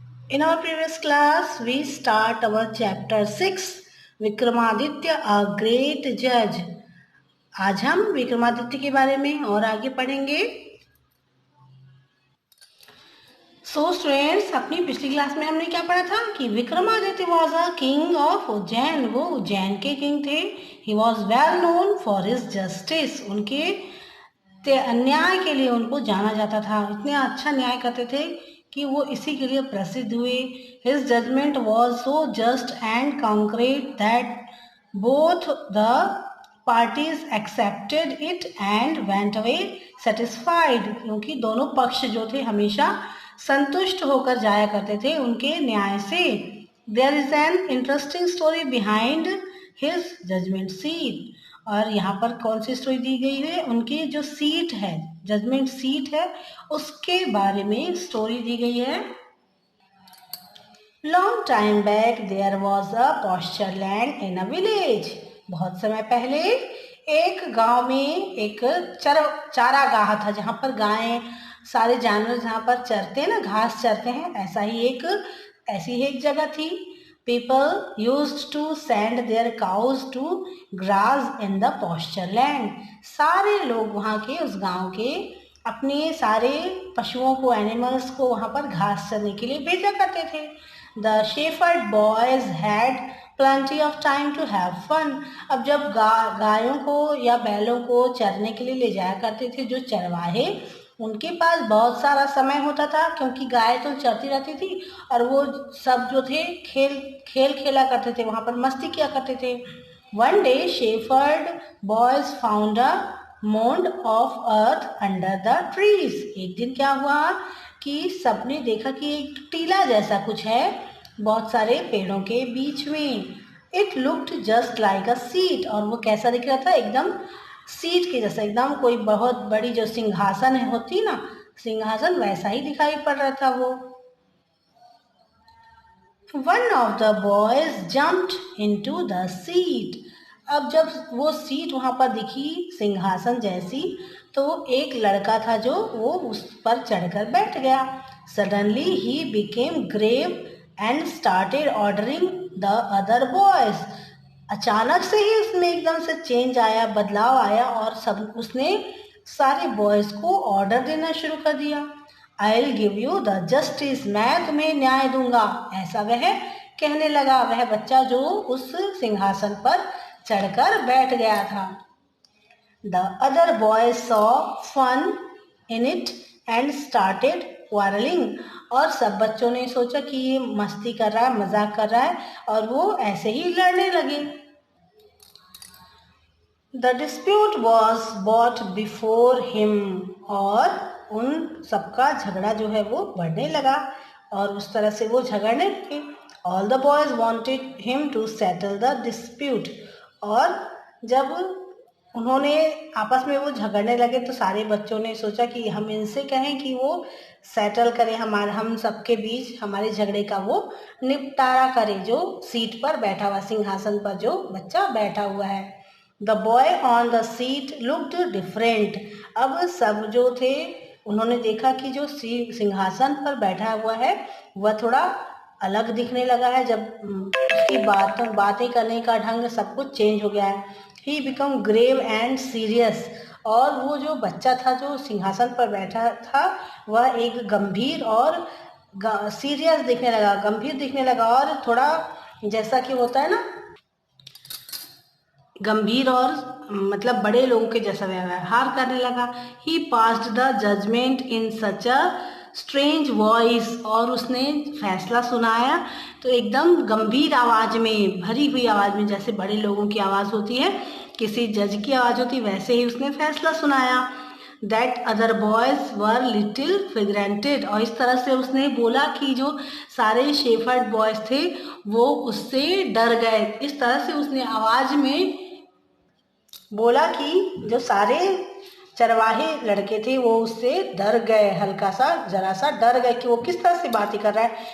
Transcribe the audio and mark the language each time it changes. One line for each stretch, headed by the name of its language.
English: In our previous class, we start our chapter 6, Vikramaditya a great judge. आज हम विक्रमादित्य के बारे में और आगे पढ़ेंगे. So students,
Hindi: अपनी पिछली क्लास में हमने क्या पढ़ा था कि Vikramaditya
English: was a king of
Hindi: Ujjain. वो उज्जैन के किंग थे.
English: He was well known for his justice.
Hindi: उनके अन्याय के लिए उनको जाना जाता था. इतने अच्छा न्याय करते थे कि वो इसी के लिए प्रसिद्ध हुए.
English: His judgment was so just and concrete that both the parties accepted it and went away satisfied.
Hindi: क्योंकि दोनों पक्ष जो थे हमेशा संतुष्ट होकर जाया करते थे उनके न्याय से.
English: There is an interesting story behind his judgment seat.
Hindi: और यहाँ पर कौन सी स्टोरी दी गई है? उनकी जो सीट है, जजमेंट सीट है, उसके बारे में स्टोरी दी गई है.
English: Long time back there was a pasture land in a village.
Hindi: बहुत समय पहले एक गांव में एक चारागाह था जहाँ पर गायें, सारे जानवर जहाँ पर चरते हैं ना, घास चरते हैं, ऐसी ही एक जगह थी.
English: People used to send their cows to graze in the pasture land.
Hindi: सारे लोग वहाँ के, उस गांव के, अपने सारे पशुओं को, एनिमल्स को वहाँ पर घास चरने के लिए भेजा करते थे.
English: The shepherd boys had plenty of time to have fun.
Hindi: अब जब गायों को या बैलों को चरने के लिए ले जाया करते थे जो चरवाहे, उनके पास बहुत सारा समय होता था क्योंकि गाय तो चरती रहती थी और वो सब जो थे खेल खेला करते थे, वहाँ पर मस्ती किया करते थे.
English: One day shepherd boys found a mound of earth under the trees.
Hindi: एक दिन क्या हुआ कि सबने देखा कि एक टीला जैसा कुछ है बहुत सारे पेड़ों के बीच में.
English: It looked just like a seat.
Hindi: और वो कैसा दिख रहा था? एकदम सीट के जैसा, एकदम कोई बहुत बड़ी जो सिंहासन होती ना, सिंहासन वैसा ही दिखाई पड़ रहा था वो.
English: One of the boys jumped into the seat.
Hindi: अब जब वो सीट वहां पर दिखी सिंहासन जैसी, तो एक लड़का था जो वो उस पर चढ़कर बैठ गया.
English: Suddenly he became grave and started ordering the other boys.
Hindi: अचानक से ही उसमें एकदम से चेंज आया, बदलाव आया और उसने सारे बॉयज को ऑर्डर देना शुरू कर दिया.
English: I'll give you the justice.
Hindi: मैं तुम्हें न्याय दूंगा, ऐसा वह कहने लगा, वह बच्चा जो उस सिंहासन पर चढ़कर बैठ गया था.
English: The other boys saw fun in it and started quarreling.
Hindi: और सब बच्चों ने सोचा कि ये मस्ती कर रहा है, मजाक कर रहा है, और वो ऐसे ही लड़ने लगे.
English: The dispute was brought before him.
Hindi: और उन सबका झगड़ा जो है वो बढ़ने लगा और उस तरह से वो झगड़ने लगे.
English: All the boys wanted him to settle the dispute.
Hindi: और जब उन्होंने आपस में वो झगड़ने लगे तो सारे बच्चों ने सोचा कि हम इनसे कहें कि वो सेटल करें, हम सबके बीच हमारे झगड़े का वो निपटारा करे, जो सीट पर बैठा हुआ, सिंहासन पर जो बच्चा बैठा हुआ है.
English: The boy on the seat looked different.
Hindi: अब सब जो थे उन्होंने देखा कि जो सिंहासन पर बैठा हुआ है वह थोड़ा अलग दिखने लगा है. जब उसकी बातें करने का ढंग सब कुछ चेंज हो गया है.
English: He became grave and serious.
Hindi: और वो जो बच्चा था जो सिंहासन पर बैठा था वह एक गंभीर और सीरियस दिखने लगा, गंभीर दिखने लगा और थोड़ा जैसा कि होता है ना, गंभीर और मतलब बड़े लोगों के जैसा व्यवहार करने लगा.
English: He passed the judgment in such a strange voice.
Hindi: और उसने फैसला सुनाया तो एकदम गंभीर आवाज में, भरी हुई आवाज में, जैसे बड़े लोगों की आवाज होती है, किसी जज की आवाज होती, वैसे ही उसने फैसला सुनाया.
English: That other boys were little figurated.
Hindi: और इस तरह से उसने बोला कि जो सारे शेफर्ड बॉयज थे वो उससे डर गए. इस तरह से उसने आवाज में बोला कि जो सारे चरवाहे लड़के थे वो उससे डर गए, हल्का सा, जरा सा डर गए कि वो किस तरह से बातें कर रहा है.